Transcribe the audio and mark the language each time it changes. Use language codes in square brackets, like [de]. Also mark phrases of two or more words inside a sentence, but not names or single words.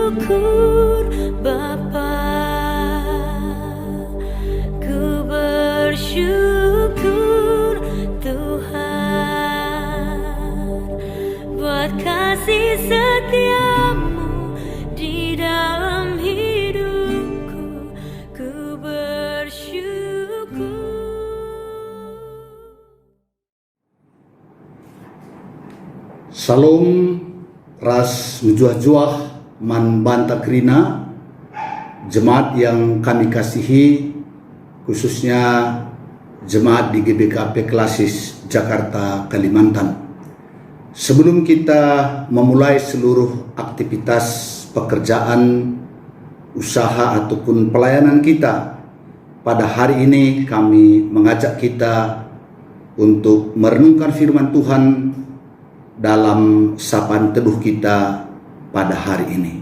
[id] bersyukur Bapa, ku bersyukur Tuhan buat kasih setiamu di dalam hidupku, ku bersyukur. [btx] Salam ras mujuah-juah man banta krina, [id] jemaat yang kami kasihi, khususnya jemaat di GBKP Klasis Jakarta, Kalimantan. Sebelum kita memulai seluruh aktivitas pekerjaan, usaha ataupun pelayanan kita, pada hari ini kami mengajak kita untuk merenungkan firman Tuhan dalam sapaan teduh kita pada hari ini.